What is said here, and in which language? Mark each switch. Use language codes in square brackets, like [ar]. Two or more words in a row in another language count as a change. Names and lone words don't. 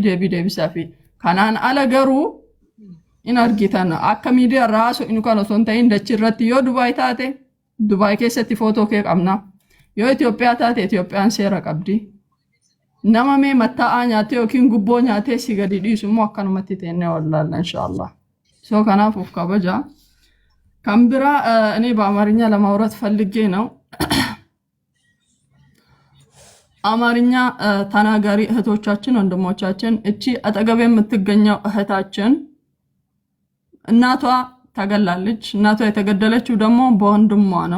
[om] deebisaa fi kanaan ala garuu in argitan akka miidiyaa irraa haasoo inni kan osoo hin ta'in dachii irratti yoo Dubaay taate Dubaay keessatti footoo kee qabna yoo Itoophiyaa taate Itoophiyaan seera qabdi nama mee mattaa'aa nyaatee yookiin gubboo nyaatee si gadi dhiisu immoo akkanumatti teennee wallaalla inshaallah soo kanaaf of kabaja kan biraa [am] እኔ በአማርኛ ለማውራት ፈልጌ ነው አማርኛ ተናጋሪ እህቶቻችን ወንድሞቻችን እቺ አጠገብ የምትገኘው እህታችን እናቷ ተገላለች እናቷ የተገደለችው ደግሞ በወንድሟ ነው